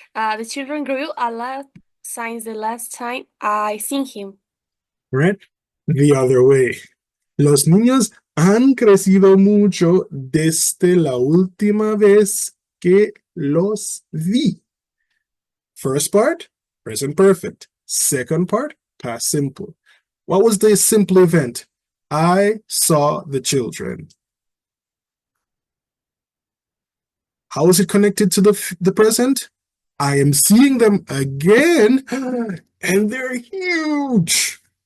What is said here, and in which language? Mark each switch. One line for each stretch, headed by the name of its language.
English: The children grew a lot since the last time I seen him. Right? The other way.
Spanish: Los niños han crecido mucho desde la última vez que los vi.
English: First part, present perfect. Second part, past simple. What was the simple event? I saw the children. How is it connected to the present? I am seeing them again, and they're huge.